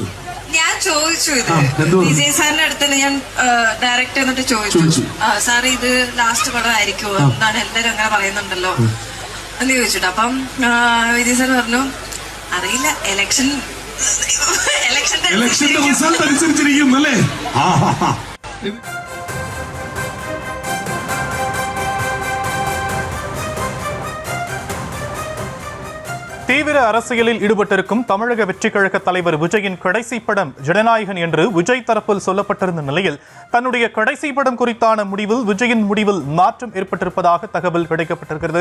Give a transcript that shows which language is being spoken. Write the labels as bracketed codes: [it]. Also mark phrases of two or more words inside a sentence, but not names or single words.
[ml] ഞാൻ ചോദിച്ചു ഇത് വിജയ് സാറിന്റെ അടുത്ത് ഞാൻ ഡയറക്റ്റ് എന്നിട്ട് ചോദിച്ചു സാർ ഇത് ലാസ്റ്റ് പടം ആയിരിക്കുമോ എന്താണ് എല്ലാരും അങ്ങനെ പറയുന്നുണ്ടല്ലോ എന്ന് ചോദിച്ചിട്ട് അപ്പം വിജയ് സാർ പറഞ്ഞു അറിയില്ല ഇലക്ഷന്റെ റിസൾട്ട് അനുസരിച്ചിരിക്കും അല്ലേ [ta] தீவிர அரசியலில் ஈடுபட்டிருக்கும் தமிழக வெற்றி கழக தலைவர் விஜயின் கடைசி படம் ஜனநாயகன் என்று விஜய் தரப்பில் சொல்லப்பட்டிருந்த நிலையில் தன்னுடைய கடைசி படம் குறித்தான முடிவில் விஜயின் முடிவில் மாற்றம் ஏற்பட்டிருப்பதாக தகவல் கிடைக்கப்பட்டிருக்கிறது.